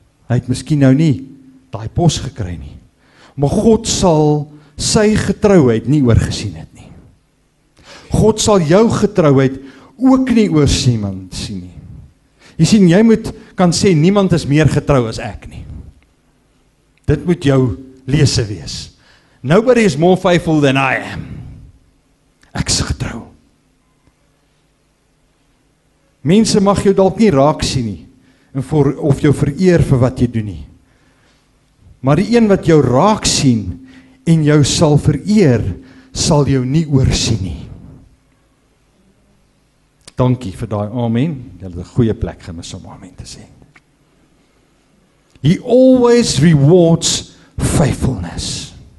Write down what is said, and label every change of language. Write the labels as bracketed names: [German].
[Afrikaans] Hy het miskien nou nie daai pos gekry nie. Maar God sal sy getrouheid nie oorgesien het nie. God sal jou getrouheid ook nie oorsien nie. Jy sien, jy moet kan sê, niemand is meer getrou as ek nie. Dit moet jou lese wees. [English] Nobody is more faithful than I am. [Afrikaans] Ek is getrou. Mense mag jou dalk nie raak sien nie, of jou vereer vir wat jy doen nie. Maar die een wat jou raak sien, en jou sal vereer, sal jou nie oorsien nie. Dankie vir daai amen. Jy het 'n goeie plek gemis om amen te sê. [English] He always rewards faithfulness.